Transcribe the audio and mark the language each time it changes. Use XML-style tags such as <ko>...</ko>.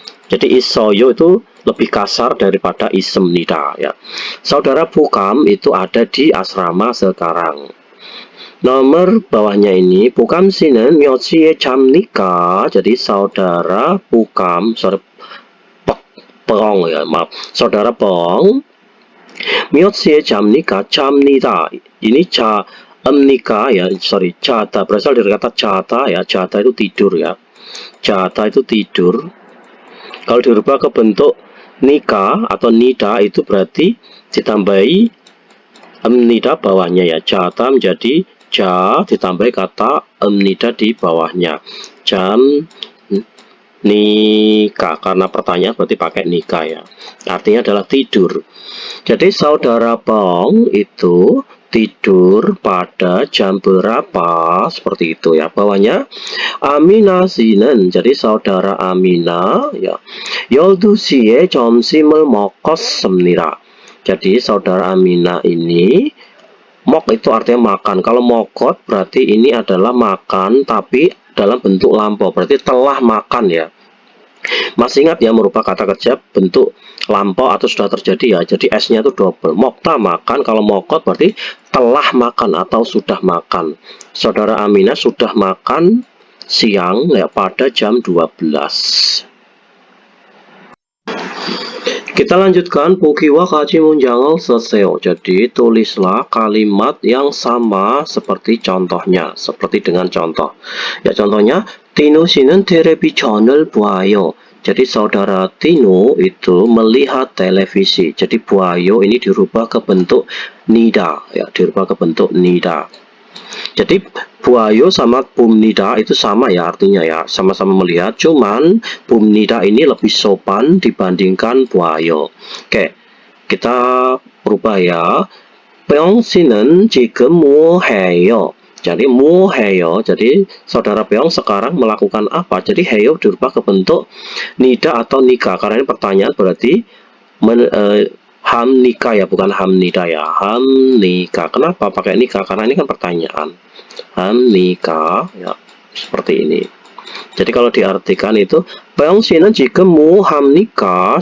<id>Jadi isoyo itu lebih kasar daripada issemnida ya. Saudara Pukam itu ada di asrama sekarang. Nomor bawahnya ini Pukam씨는</id> <ko>몇 시에 잡니까?</ko> <id>Jadi saudara Pukam, saudara Pong ya, maaf. Saudara Pong</id> <ko>몇 시에 잡니까? 잡니다.</ko> <id>Ini nika ya, sorry, jata berasal dari kata jata ya. Jata itu tidur ya. Jata itu tidur. Kalau dirubah ke bentuk nika atau nida itu berarti ditambahi nida bawahnya ya. Jata menjadi ja ditambah kata nida di bawahnya. Jam nikah, karena pertanyaan berarti pakai nikah ya. Artinya adalah tidur. Jadi saudara Pong itu tidur pada jam berapa? Seperti itu ya. Bawahnya Amina Sinen. Jadi saudara Amina ya.</id> <ko>12시에 점심을 먹었습니다.</ko> <id>Jadi saudara Amina ini mok itu artinya makan. Kalau mokot berarti ini adalah makan tapi dalam bentuk lampau. Berarti telah makan ya. Masih ingat ya merubah kata kerja bentuk lampau atau sudah terjadi ya. Jadi S-nya itu double. Mokta makan, kalau mokot berarti telah makan atau sudah makan. Saudara Amina sudah makan siang ya pada jam 12. Kita lanjutkan</id> <ko>보기와 같이 문장을 쓰세요.</ko> <id>Jadi tulislah kalimat yang sama seperti contohnya, seperti dengan contoh. Ya contohnya Tino</id> <ko>씨는 텔레비전을 봐요.</ko> <id>Jadi saudara Tino itu melihat televisi. Jadi buayo ini dirubah ke bentuk nida ya, dirubah ke bentuk nida. Jadi buayo sama bumnida itu sama ya artinya ya, sama-sama melihat, cuman bumnida ini lebih sopan dibandingkan buayo. Oke, kita rubah ya.</id> <ko>Peong 씨는 지금 뭐 해요? Jadi 뭐 해요?</ko> <id>Jadi saudara Peong sekarang melakukan apa? Jadi 해요 dirubah ke bentuk nida atau nika, karena ini pertanyaan berarti hamnika ya, bukan hamnida ya. Hamnika. Kenapa pakai nika? Karena ini kan pertanyaan. Hamnika ya, seperti ini. Jadi kalau diartikan itu Peong</id> <ko>씨는 지금 뭐 합니까?</ko>